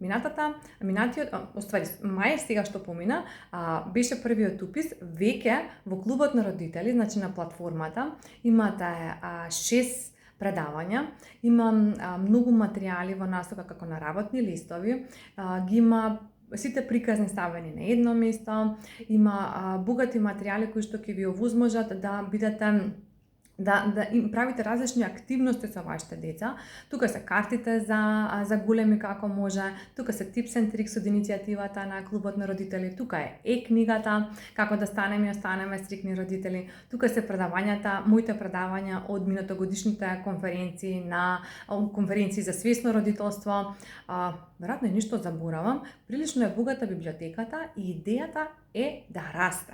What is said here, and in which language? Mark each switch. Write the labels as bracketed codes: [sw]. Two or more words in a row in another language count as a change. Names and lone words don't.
[mk] Мај сега што помина, беше првиот упис, веќе во клубот на родители, значи на платформата, имате 6 предавања, има многу материјали во насока како на работни листови, ги има сите приказни ставени на едно место, има богати материјали кои што ќе ви овозможат да бидете да им правите различни активности со вашите деца. Тука се картите за големи како може, тука се [en] tips and tricks [mk] од иницијативата на клубот на родители, тука е книгата како да станеме и останеме стрикни родители, тука се предавањата, моите предавања од минатогодишните конференции за свесно родителство. Веројатно е ништо заборавам, прилично е богата библиотеката и идејата е да расте.